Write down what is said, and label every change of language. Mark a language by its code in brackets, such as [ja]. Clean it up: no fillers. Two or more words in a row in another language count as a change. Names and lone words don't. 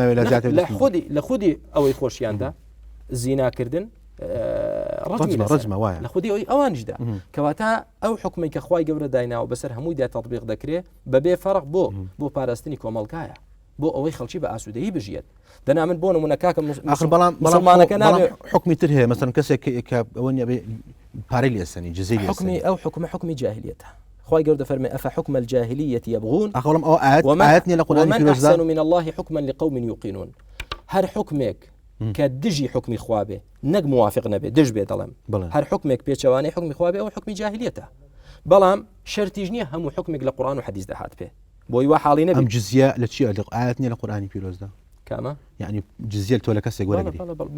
[ckb] لە خودی ئەوەی خۆشیاندا زیناکردن ڕەجمە وایە لە خودی ئەوی ئەوانشدا کەواتە ئەو حکومەی کە خوای گەورە دایناوە بەسەر هەموویدا تەطبیق دەکرێت بەبێ فەرق بۆ پاراستنی کۆمەڵگایە بۆ ئەوەی خەڵکی بە ئاسوودەیی بژێت دەنا من بۆ نمونە کاکە مسلمانەکە نابێت حکمی تر هەیە مەسەن کەسێک کە ئەوە نیە پارەی لێسەنی جزەی حکمی ئەو حکمی جاهلیەتە خوای گەورە فەرمێ [ar] ئەفحکم الجاهلیة يبغون [ckb] ئەخەڵم ئەو ئاەت نیە لە قورئانی [ar] ومن أحسن من الله حكما لقوم يوقنون [ckb] هەر حکمێک کە دژی حکمی خوا بێ نەک موافق نەبێ دژ بێ دەڵێم هەر حکمێک پێچەوانەی حکمی خوا بێ ئەو حکمی جاهلیەتە بەڵام شەرتیش نییە هەموو حکمێک لە قورئان و حەدیث دەهات پێ بۆی وا حاڵی نەبێ ئەم جزیە لە چی ئاەت نیە لە قورئانی پیرۆزدا کامە یعنی جزیە تۆ لە کەسێک وەرەگری